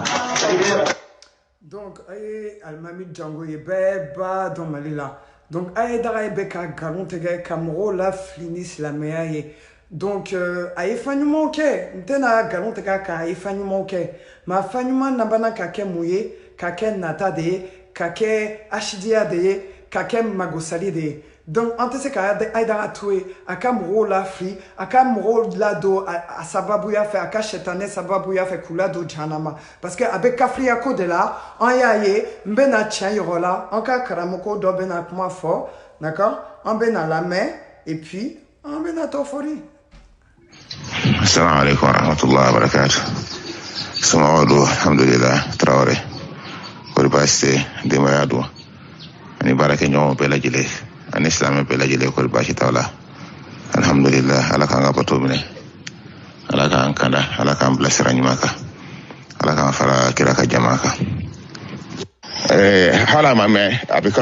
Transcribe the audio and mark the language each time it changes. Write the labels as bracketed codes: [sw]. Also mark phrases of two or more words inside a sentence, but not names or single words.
[bm] donc aye almami Django ye bɛɛ ba dɔn Mali la donc aye daga ye bɛ ka nkalon tigɛ ka mɔgɔw lafili ni silamɛya ye donc a ye fɛn ɲumanw kɛ n tɛna nkalon tigɛ kan a ye fɛn ɲumanw kɛ mais a fɛn ɲuman labanna ka kɛ mun ye ka kɛ nata de ye ka kɛ asidiya de ye ka kɛ magosali de ye donc an tɛ se ka Aidara to yen a ka mɔgɔw lafili a ka mɔgɔw ladon a sababuya fɛ a ka sɛtanɛ sababuya fɛ k'u ladon jahanama [fr] parce que [bm] a bɛ kafiriya ko de la an y'a ye n bɛna tiɲɛ yɔrɔ la an ka karamɔgɔ dɔ bɛna kuma fɔ d'accord an bɛna lamɛn [fr] et puis [bm] an bɛna tɔ fɔli. [ar] السلام عليكم ورحمة الله وبركاته. [bm] Samawadu alhamdulillah Traoré kori baasi denbaya don ani baarakɛɲɔgɔnw bɛɛ lajɛlen ani silamɛ bɛɛ lajɛlen kori baasi t'aw la alhamdulillah ala k'an ka bato minɛ ala k'an kanda ala k'an bilasira ɲuman kan ala k'an fara kira ka jama kan hala ma mɛn a bɛ